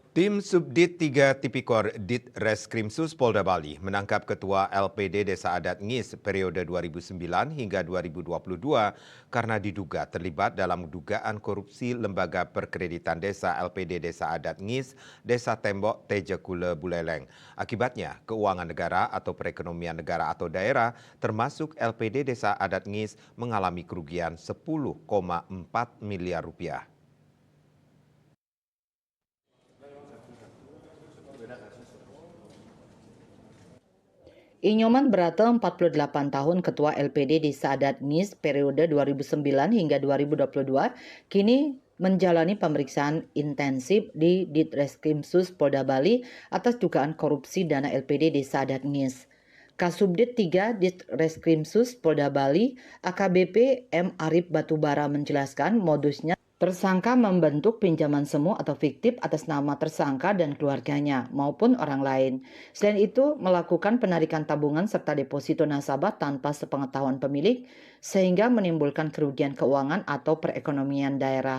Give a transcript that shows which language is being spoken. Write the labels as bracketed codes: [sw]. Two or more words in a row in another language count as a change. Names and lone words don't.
[id] Tim Subdit 3 Tipikor Ditreskrimsus Polda Bali menangkap Ketua LPD Desa Adat Ngis periode 2009 hingga 2022 karena diduga terlibat dalam dugaan korupsi Lembaga Perkreditan Desa LPD Desa Adat Ngis, Desa Tembok, Tejekule, Buleleng. Akibatnya, keuangan negara atau perekonomian negara atau daerah termasuk LPD Desa Adat Ngis mengalami kerugian 10,4 miliar rupiah. Inyoman Brata, 48 tahun, Ketua LPD Desa Adat Ngis periode 2009 hingga 2022, kini menjalani pemeriksaan intensif di Ditreskrimsus Polda Bali atas dugaan korupsi dana LPD Desa Adat Ngis. Kasubdit 3 Ditreskrimsus Polda Bali, AKBP M. Arif Batubara menjelaskan modusnya tersangka membentuk pinjaman semu atau fiktif atas nama tersangka dan keluarganya maupun orang lain. Selain itu, melakukan penarikan tabungan serta deposito nasabah tanpa sepengetahuan pemilik sehingga menimbulkan kerugian keuangan atau perekonomian daerah.